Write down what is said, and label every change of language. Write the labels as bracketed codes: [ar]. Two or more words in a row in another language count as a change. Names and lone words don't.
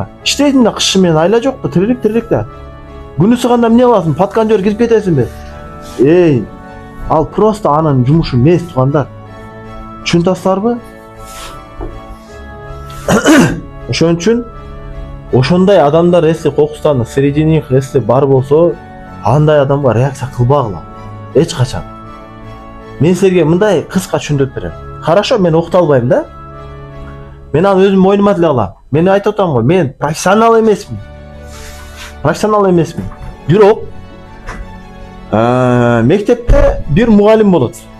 [ky] Иштейсиң да кышы менен айла жок да, тирилик да. Күн ысыганда эмне кыласың? Паткан жер кирип кетесиңби? Ал просто анын жумушу эмес туугандар. Түшүнөсүңөрбү? Ошон үчүн ошондой адамдар если кокустан [ru] среди них [ky] если бар болсо, андай адамга реакция кылбагыла. Эч качан. Мен силерге мындай кыска түшүндүрүп берем. Хорошо, мен окута албайм да. Мен аны өзүм мойнума деле алам. Мен айтып атам го, мен профессионал эмесмин. Бирок мектепте бир мугалим болот.